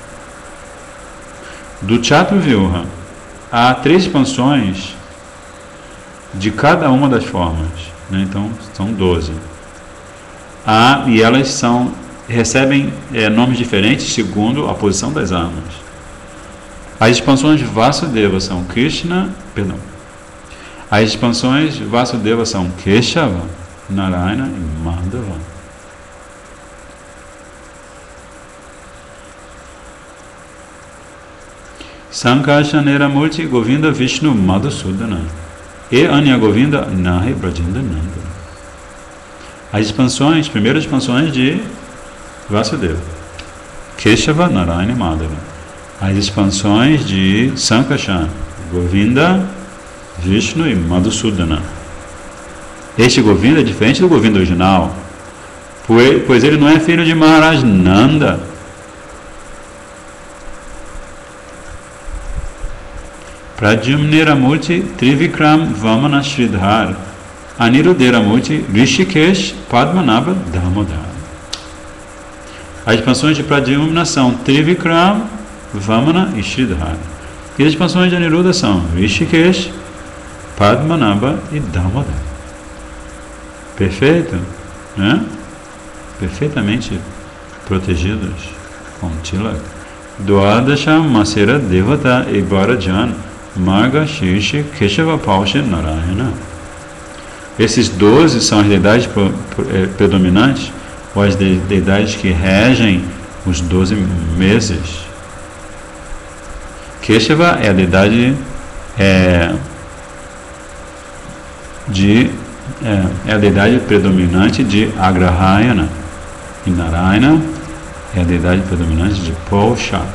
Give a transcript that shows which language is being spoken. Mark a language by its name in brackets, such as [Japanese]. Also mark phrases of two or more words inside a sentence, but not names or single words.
[Portuguese] Do Chaturvyuha há 3 expansões de cada uma das formas, né? Então são 12. E elas recebem nomes diferentes segundo a posição das armas. As expansões Vasudeva são As expansões Vasudeva são Keshava, Narayana e Madhava. [Bangla] সঙ্কর্ষণের মূর্তি গোবিন্দ বিষ্ণু মধুসূদন এ অন্য গোবিন্দ নহি ব্রজেন্দ্রনন্দন. [Portuguese] As primeiras expansões de Vasudeva, Keshava, Narayana e Madhava. As expansões de Sankarshan, Govinda, Vishnu e Madhusudana. Este Govinda é diferente do Govinda original, pois ele não é filho de Maharaj Nanda. [Bangla] প্রদ্যুম্নের মূর্তি ত্রিবিক্রম বামন শ্রীধর অনিরুদ্ধের মূর্তি হৃষীকেশ পদ্মনাভ দামোদর. [Portuguese] As expansões de Pradyumna são Trivikram, Vamana e Shridhar. E as expansões de Aniruddha são Rishikesh, Padmanabha e Damodar. Perfeito, né? Perfeitamente protegidos com Tilak. [Bangla] দ্বাদশ মাসের দেবতা এ বারজন মার্গ শীর্ষে কেশব পৌষে নারায়ণ. [Portuguese] Esses 12 são as deidades predominantes, ou as deidades que regem os 12 meses. Keshava é a deidade é a deidade predominante de Agrahayana, e Narayana é a deidade predominante de Pausha.